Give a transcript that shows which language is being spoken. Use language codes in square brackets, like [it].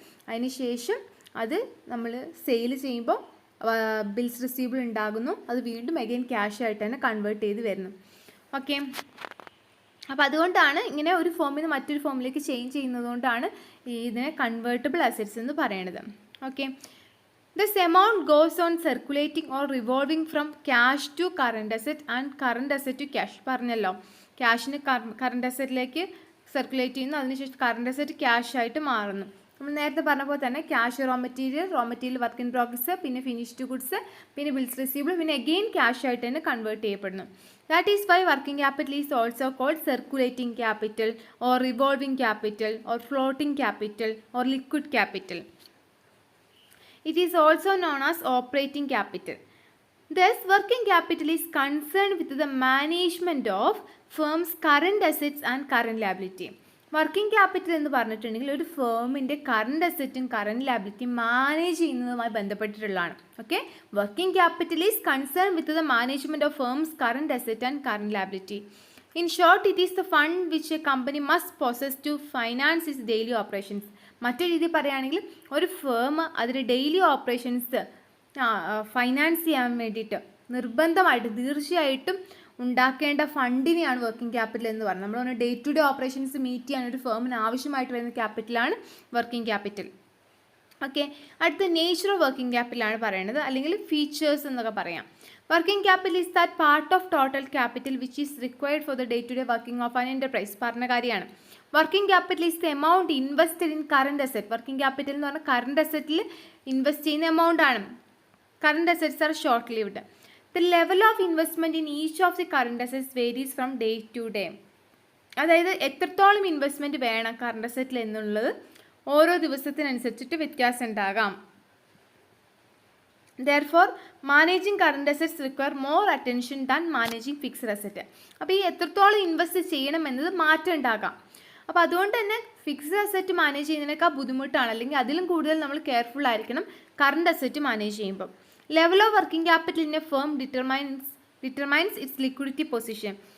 [ml] അതിന് ശേഷം അത് നമ്മൾ സെയിൽ ചെയ്യുമ്പോൾ ബിൽസ് റിസീവബിൾ ഉണ്ടാകുന്നു, അത് വീണ്ടും അഗൈൻ ക്യാഷ് ആയിട്ട് തന്നെ കൺവേർട്ട് ചെയ്ത് വരുന്നു. ഓക്കെ, അപ്പോൾ അതുകൊണ്ടാണ് ഇങ്ങനെ ഒരു ഫോമിൽ നിന്ന് മറ്റൊരു ഫോമിലേക്ക് ചേഞ്ച് ചെയ്യുന്നത് കൊണ്ടാണ് ഇതിനെ കൺവേർട്ടബിൾ അസറ്റ്സ് എന്ന് പറയുന്നത്. [en] Okay, this amount goes on circulating or revolving from cash to current asset and current asset to cash. [ml] പറഞ്ഞല്ലോ, ക്യാഷിന് കറണ്ട് അസറ്റിലേക്ക് സർക്കുലേറ്റ് ചെയ്യുന്നു, അതിനുശേഷം കറണ്ട് അസറ്റ് ക്യാഷ് ആയിട്ട് മാറുന്നു. നമ്മൾ നേരത്തെ പറഞ്ഞ പോലെ തന്നെ cash raw material work in progress, പിന്നെ ഫിനിഷ്ഡ് ഗുഡ്സ്, പിന്നെ ബിൽസ് റിസീവബിൾ, പിന്നെ അഗെയിൻ ക്യാഷ് ആയിട്ട് തന്നെ കൺവേർട്ട് ചെയ്യപ്പെടുന്നു. [en] That is why working capital is also called circulating capital or revolving capital or floating capital or liquid capital. It is also known as operating capital. Thus, working capital is concerned with the management of firm's current assets and current liability. [ml] Working capital എന്ന് പറഞ്ഞിട്ടുണ്ടെങ്കിൽ ഒരു ഫേമിൻ്റെ current അസറ്റും current ലാബിലിറ്റിയും manage ചെയ്യുന്നതുമായി ബന്ധപ്പെട്ടിട്ടുള്ളതാണ്. [en] Okay, working capital is concern with the management of firm's current asset and current liability. In short, it is the fund which a company must possess to finance its daily operations. [ml] മറ്റൊരു രീതി പറയുകയാണെങ്കിൽ ഒരു firm അതിൻ്റെ daily operations finance ചെയ്യാൻ വേണ്ടിയിട്ട് നിർബന്ധമായിട്ട് തീർച്ചയായിട്ടും ഉണ്ടാക്കേണ്ട ഫണ്ടിനെയാണ് വർക്കിംഗ് ക്യാപിറ്റൽ എന്ന് പറയുന്നത്. നമ്മൾ day to day operations meet ചെയ്യാൻ ഒരു ഫേമിന് ആവശ്യമായിട്ട് വരുന്ന ക്യാപിറ്റലാണ് വർക്കിംഗ് ക്യാപിറ്റൽ. ഓക്കെ, അടുത്ത നേച്ചർ ഓഫ് വർക്കിംഗ് ക്യാപിറ്റലാണ് പറയുന്നത്, അല്ലെങ്കിൽ ഫീച്ചേഴ്സ് എന്നൊക്കെ പറയാം. [en] Working capital is that part of total capital which is required for the day to day working of an enterprise. [ml] പറഞ്ഞ കാര്യമാണ്. [en] Working capital is the amount invested in current asset. [ml] Working capital എന്ന് പറഞ്ഞാൽ current അസറ്റിൽ invest ചെയ്യുന്ന amount ആണ്. [en] Current assets are short lived. The level of investment in each of the current assets varies from day to day. [ml] അതായത് എത്രത്തോളം investment വേണം current അസറ്റിൽ എന്നുള്ളത് ഓരോ ദിവസത്തിനനുസരിച്ചിട്ട് വ്യത്യാസം ഉണ്ടാകാം. [en] Therefore, managing current assets require more attention than managing fixed asset. [ml] അപ്പോൾ ഈ എത്രത്തോളം ഇൻവെസ്റ്റ് ചെയ്യണം എന്നത് മാറ്റം ഉണ്ടാകാം. അപ്പോൾ അതുകൊണ്ട് തന്നെ ഫിക്സ്ഡ് അസറ്റ് മാനേജ് ചെയ്യുന്നതിനേക്കാൾ ബുദ്ധിമുട്ടാണ്, അല്ലെങ്കിൽ അതിലും കൂടുതൽ നമ്മൾ കെയർഫുൾ ആയിരിക്കണം കറണ്ട് അസറ്റ് മാനേജ് ചെയ്യുമ്പോൾ. [en] Level of working capital in a firm determines its liquidity position.